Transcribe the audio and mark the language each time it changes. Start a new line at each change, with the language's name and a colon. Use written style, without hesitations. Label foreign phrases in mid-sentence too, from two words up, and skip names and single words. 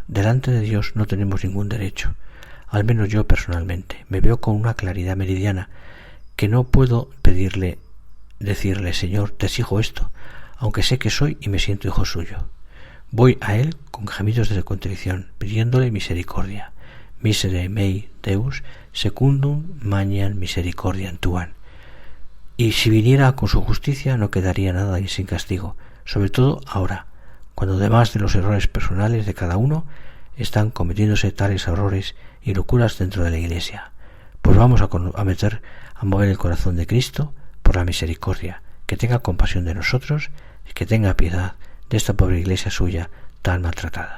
Spanish: Delante de Dios no tenemos ningún derecho. Al menos yo personalmente me veo con una claridad meridiana que no puedo decirle, Señor, te exijo esto, aunque sé que soy y me siento hijo suyo. Voy a Él con gemidos de contrición, pidiéndole misericordia.
Latin: Misere mei Deus, secundum magnam misericordiam tuam.
Spanish: Y si viniera con su justicia no quedaría nada sin castigo, sobre todo ahora, cuando además de los errores personales de cada uno, están cometiéndose tales errores y locuras dentro de la Iglesia. Pues vamos a mover el corazón de Cristo por la misericordia, que tenga compasión de nosotros y que tenga piedad de esta pobre Iglesia suya tan maltratada.